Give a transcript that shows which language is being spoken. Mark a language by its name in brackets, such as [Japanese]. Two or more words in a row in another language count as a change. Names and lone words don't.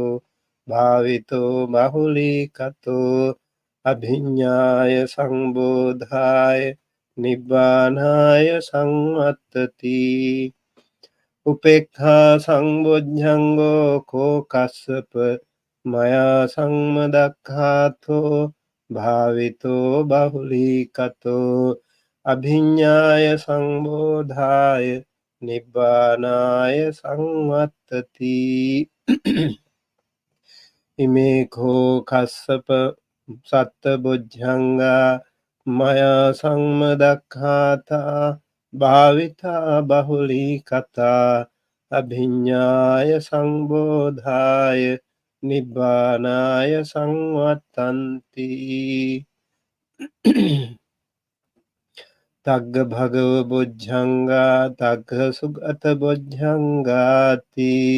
[Pali] භාවිතෝ බහුලී කතෝ අභිඤ්ඤාය සංබෝධාය නිබ්බානාය සංවත්තති උපේක්ඛා සංබොජ්ජංගෝ කෝ කස්සප මයා සම්මදක්ඛාතෝ භාවිතෝ බහුලී කතෝ අභිඤ්ඤාය සංබෝධාය නිබ්බානාය සංවත්තති ඉමේ කෝ කස්සප සත්ත බොජ්ජංගා මයා සම්මදක්ඛාතා භාවිතා බහුලී කතා අභිඤ්ඤාය සංබෝධාය නිබ්බානාය සංවත්තන්ති තග්ග භගව බොජ්ජංගා තග්ග සුගත බොජ්ජංගාති